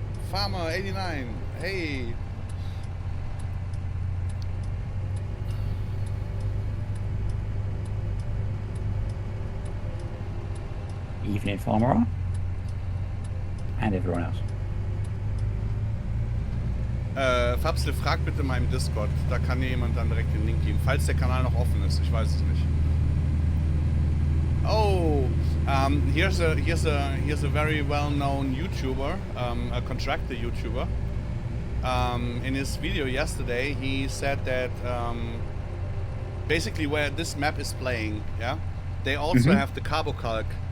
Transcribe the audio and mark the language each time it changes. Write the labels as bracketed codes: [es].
[en] Farmer 89. Hey. Evening Farmer and everyone else. [de] Fabsle, frag bitte mal im Discord. Da kann dir jemand dann direkt den Link geben, falls der Kanal noch offen ist. Ich weiß es nicht. [en] Oh, here's a very well-known YouTuber, a contractor YouTuber. In his video yesterday, he said that basically where this map is playing, yeah, they also have the Carbo Calc.